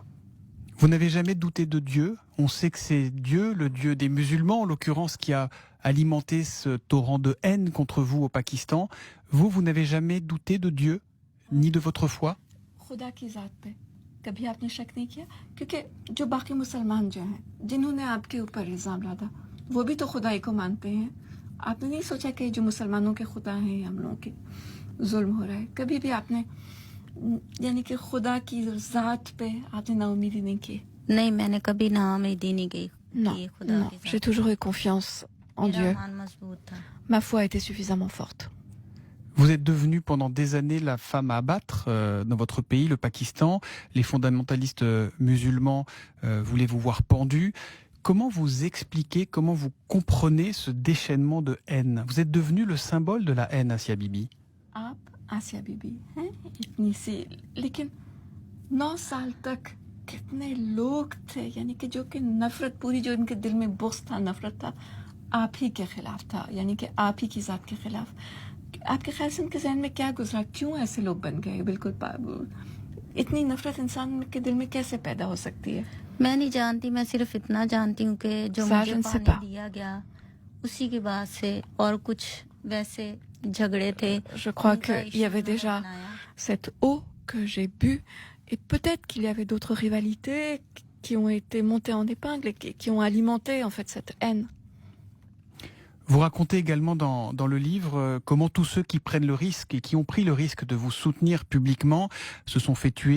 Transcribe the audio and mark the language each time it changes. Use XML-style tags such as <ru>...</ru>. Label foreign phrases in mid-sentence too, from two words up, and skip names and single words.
<fr>Vous n'avez jamais douté de Dieu. On sait que c'est Dieu, le Dieu des musulmans en l'occurrence, qui a alimenté ce torrent de haine contre vous au Pakistan. Vous n'avez jamais douté de Dieu, ni de votre foi?</fr> <hi>खुदा की जात पे कभी आपने शक नहीं किया? क्योंकि जो बाकी मुसलमान जो हैं जिन्होंने आपके ऊपर इल्जाम लादा वो भी तो खुदाई को मानते हैं। आपने नहीं सोचा कि जो मुसलमानों के खुदा हैं हम लोगों के जुल्म हो रहा है? कभी भी आपने यानी कि खुदा की जात पे आपने नाउमीदी नहीं की? नहीं, मैंने कभी नाउमीदी नहीं की</hi> <fr>Non,</fr> <hi>खुदा</hi> <fr>non,</fr> <hi>की जात</hi> <fr>j'ai toujours eu confiance en</fr> <hi>पे। मेरा</hi> <fr>Dieu.</fr> <hi>ईमान मजबूत था।</hi> <fr>Ma foi était suffisamment forte. Vous êtes devenue pendant des années la femme à abattre dans votre pays, le Pakistan. Les fondamentalistes musulmans voulaient vous voir pendue. Comment vous expliquez, comment vous comprenez ce déchaînement de haine? Vous êtes devenue le symbole de la haine, Asia Bibi.</fr> <hi>आप आसिया बीबी हैं इतनी सी, लेकिन 9 साल तक कितने लोग थे यानी कि जो कि नफरत पूरी जो इनके दिल में बुग़्ज़ था, नफरत था आप ही के खिलाफ था, यानी कि आप ही की जात के खिलाफ। आपके ख्याल से उनके जहन में क्या गुजरा, क्यों ऐसे लोग बन गए? बिल्कुल इतनी नफरत इंसान के दिल में कैसे पैदा हो सकती है? मैं नहीं जानती, मैं सिर्फ इतना जानती हूँ कि जो</hi> <fr>Ça,</fr> <hi>मुझे</hi> <fr>je ne sais</fr> <hi>पानी</hi> <fr>pas.</fr> <hi>दिया गया उसी के बाद से और कुछ वैसे झगड़े थे।</hi> <fr>Je crois</fr> <hi>उनका</hi> <fr>qu'il y avait</fr> <hi>issue</hi> <fr>déjà</fr> <hi>बनाया।</hi> <fr>cette eau que j'ai bu, et peut-être qu'il y avait d'autres rivalités qui ont été montées en épingle et qui ont alimenté en fait cette haine. Vous racontez également dans le livre comment tous ceux qui prennent le risque et qui ont pris le risque de vous soutenir publiquement se sont fait tuer.</fr>